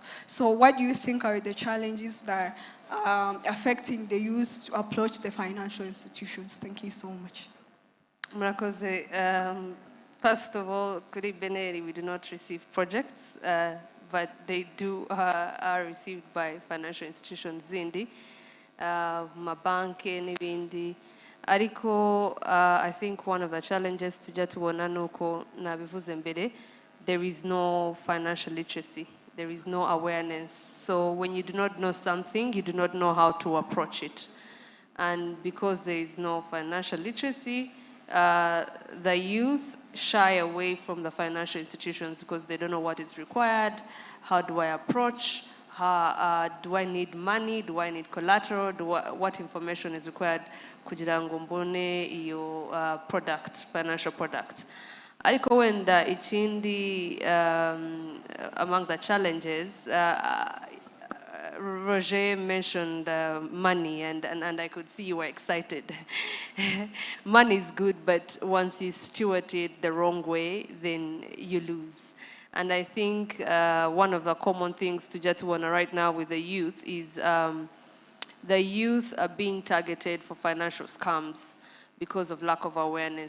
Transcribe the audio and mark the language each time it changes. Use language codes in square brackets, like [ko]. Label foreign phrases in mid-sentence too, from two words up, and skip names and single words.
[en] So what do you think are the challenges that are affecting the youth to approach the financial institutions? Thank you so much. Murakoze, first of all, [rw] kuri Beneri, [en] we do not receive projects, but they are received by financial institutions [rw] zindi, mabanke n'ibindi. Ariko, [en] I think one of the challenges [rw] tujja tubona nuko nabivuze mbere, [en] there is no financial literacy. There is no awareness. So when you do not know something, you do not know how to approach it. And because there is no financial literacy, the youth shy away from the financial institutions because they don't know what is required. How do I approach? Do I need money? Do I need collateral? What information is required [rw] kugira ngo mbone iyo [en] product, financial product? [rw] Ariko wenda ikindi [en] among the challenges, Roger mentioned money, and I could see you were excited. Money is good, but once you steward it the wrong way, then you lose. And I think one of the common things to Jatuwana right now with the youth is the youth are being targeted for financial scams because of lack of awareness.